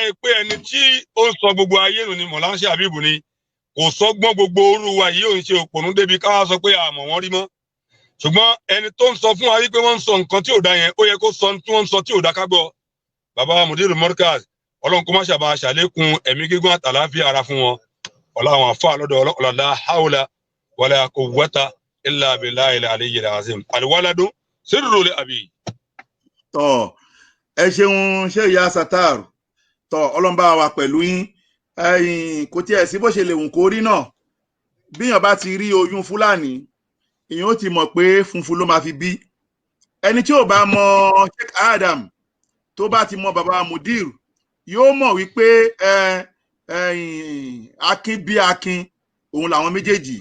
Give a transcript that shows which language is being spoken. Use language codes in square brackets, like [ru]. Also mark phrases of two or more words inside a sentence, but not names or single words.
[yo] yẹ pé ẹni tí ó ń sọ gbogbo ayé nù ni Maulana Sheikh Habibu ni kò sọgbọ́n gbogbo orú wa yìí ò ń ṣe òpònú débi káwá sọ pé àmọ̀ wọn rí mọ́ ṣùgbọ́n ẹni tó ń sọ fún wa wípé wọ́n ń sọ nǹkan tí ò dá yẹn ó yẹ kó sọ tí wọ́n ń sọ tí ò dá ká gbọ́ bàbá Mudiru Markaz ọlọ́run kó má ṣàbà ṣàlékún ẹ̀mí gígùn àtàláfíà ara fún wọn ọ̀la àwọn àfa lọ́dọ̀ ọlọ́lá haúlá [ar] ولا قوة إلا بالله العلي العظيم الولد سر لأبي. [yo] Tọ́ ẹ ṣeun Sheikh Yahya Sattar tọ́ ọlọ́mbà wa pẹ̀lú yín kò tiẹ̀ sí bó ṣe lè wùn kó rí náà bíyàn bá ti rí oyún Fúlàní èèyàn ó ti mọ̀ pé funfun ló máa fi bí ẹni tí ò bá mọ Sheikh Adam tó bá ti mọ bàbá Mudir yóò mọ̀ wípé akin bí akin òun làwọn méjèèjì.